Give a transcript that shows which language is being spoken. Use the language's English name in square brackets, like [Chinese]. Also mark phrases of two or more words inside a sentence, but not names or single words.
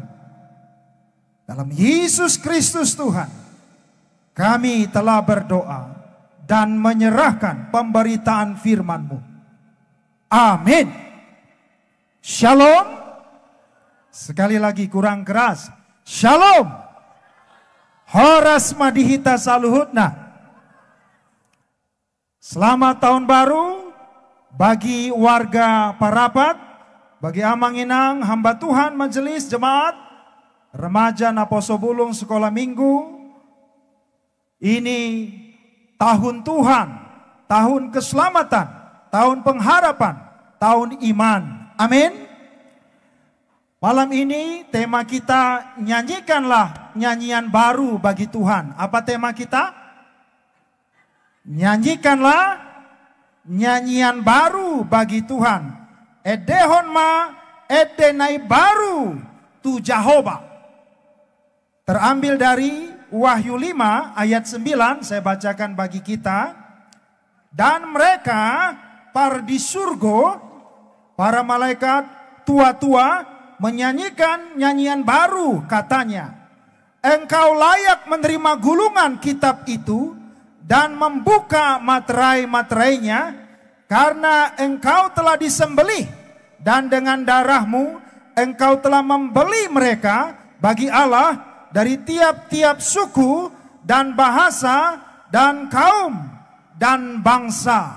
[Indonesian] Dalam Yesus Kristus Tuhan, kami telah berdoa dan menyerahkan pemberitaan firman-Mu. Amin. Shalom. Sekali lagi kurang keras. Shalom. [Batak Toba] Horas madihita saluhutna. [Indonesian] Selamat tahun baru bagi warga Parapat, bagi [Batak Toba] Amang Inang, [Indonesian] hamba Tuhan, majelis, jemaat, remaja Naposo Bulung, sekolah minggu. Ini tahun Tuhan, tahun keselamatan, tahun pengharapan, tahun iman. Amin. Malam ini tema kita, nyanyikanlah nyanyian baru bagi Tuhan. Apa tema kita? Nyanyikanlah nyanyian baru bagi Tuhan. [Batak Toba] Edehon ma edenai baru tu Jehovah. [Indonesian] Terambil dari Wahyu 5 ayat 9, saya bacakan bagi kita. Dan mereka para di surga, para malaikat tua-tua, menyanyikan nyanyian baru, katanya, Engkau layak menerima gulungan kitab itu dan membuka materai-materainya, karena Engkau telah disembelih dan dengan darah-Mu Engkau telah membeli mereka bagi Allah dari tiap-tiap suku dan bahasa dan kaum dan bangsa.